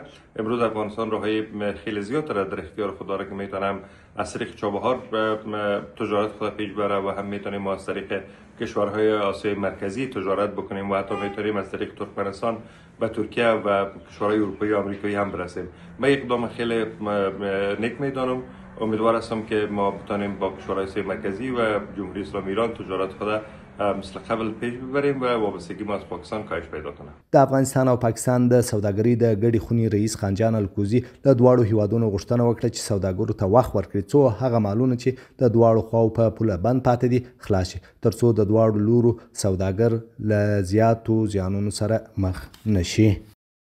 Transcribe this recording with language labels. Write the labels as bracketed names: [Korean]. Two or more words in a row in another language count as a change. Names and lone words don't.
[Persian] امروز افغانستان راههای خیلی زیاد در اختیار خود داره که میتونم از طریق چابهار تجارت خود پیش بره و هم میتونیم از طریق کشورهای آسیای مرکزی تجارت بکنیم و حتی میتونیم از طریق ترکمنستان به ترکیه و کشورهای اروپایی و آمریکایی هم برسیم. من اقدام خیلی نیک میدانم. امیدوار هستم که ما بتانیم با کشورهای آسیای مرکزی و جمهوری اسلامی ایران تجارت خود مثل قبل پیش ببریم و وابستگی ما از پاکستان کاهش پیدا کنه. [Pashto] د افغانستان او پاکستان د سوداګرۍ د ګډې خونې رئیس خانجان الکوزي له دواړو هیوادونو غوښتنه وکړه چې سوداګرو ته وخت ورکړي څو هغه مالونه چې د دواړو خواو په پوله بند پاتې دي خلاص شي ترڅو د دواړو لورو سوداګر له زیاتو زیانونو سره مخ نشي.